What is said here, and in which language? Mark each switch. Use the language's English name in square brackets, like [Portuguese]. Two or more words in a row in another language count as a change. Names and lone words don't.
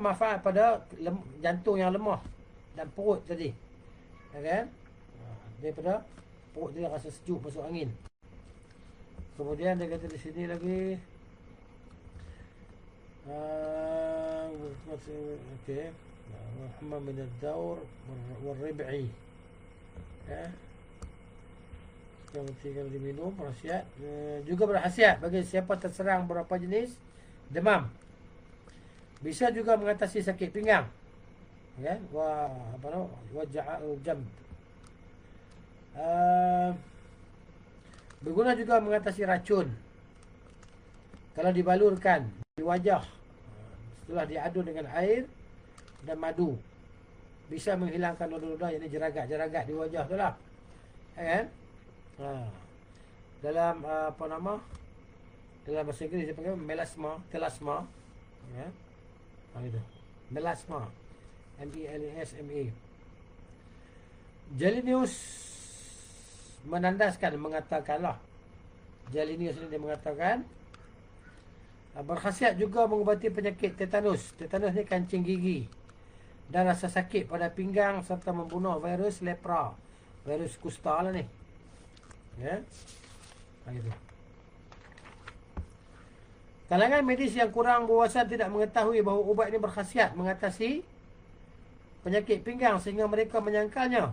[Malay] Manfaat pada jantung yang lemah dan perut tadi. Kan? Daripada perut dia rasa sejuk masuk angin. Kemudian dia kata di sini lagi okey, Muhammad bin ad-Dawr wal Rib'i. Kemudian diminum berkhasiat, juga berkhasiat bagi siapa terserang beberapa jenis demam. Bisa juga mengatasi sakit pinggang. Kan? [Arabic] وجع الجنب. [Malay] Berguna juga mengatasi racun kalau dibalurkan di wajah setelah diadun dengan air dan madu. Bisa menghilangkan noda-noda, yang jeragat-jeragat di wajah tu lah. Kan? Dalam apa nama, dalam bahasa Inggeris dia panggil melasma, telasma. Ya. Itu. Melasma. MELASMA. Jalinius menandaskan, mengatakanlah, Jalinius ini dia mengatakan berkhasiat juga mengubati penyakit tetanus. Tetanus ni kancing gigi dan rasa sakit pada pinggang, serta membunuh virus lepra, virus kusta lah ni. Ya. Gitu. Kalangan medis yang kurang berwawasan tidak mengetahui bahawa ubat ini berkhasiat mengatasi penyakit pinggang, sehingga mereka menyangkalnya.